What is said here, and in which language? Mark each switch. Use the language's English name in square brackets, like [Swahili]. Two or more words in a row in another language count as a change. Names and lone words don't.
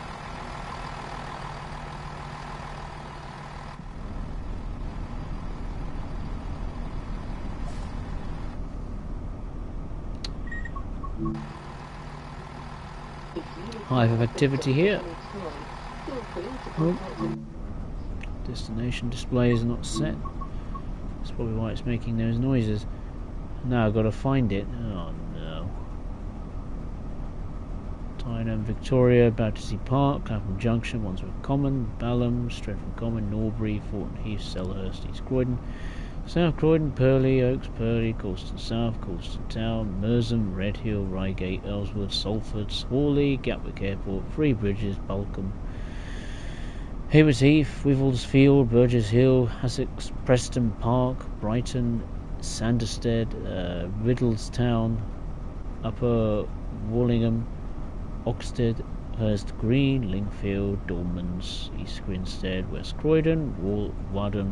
[English] Hive of activity here. Oh. Destination display is not set. That's probably why it's making those noises. Now I've got to find it. Oh no. Tyneham, Victoria, Battersea Park, Clapham Junction, Wandsworth Common, Balham, Streatham Common, Norbury, Thornton Heath, Selhurst, East Croydon, South Croydon, Purley, Oaks, Purley, Colston South, Colston Town, Merstham, Redhill, Reigate, Ellsworth, Salford, Hawley, Gatwick Airport, Three Bridges, Balcombe, Haywards Heath, Wivelsfield, Burgess Hill, Essex, Preston Park, Brighton, Sanderstead, Riddlestown, Upper Wallingham, Oxted, Hurst Green, Lingfield, Dormans, East Grinstead, West Croydon, Wadham.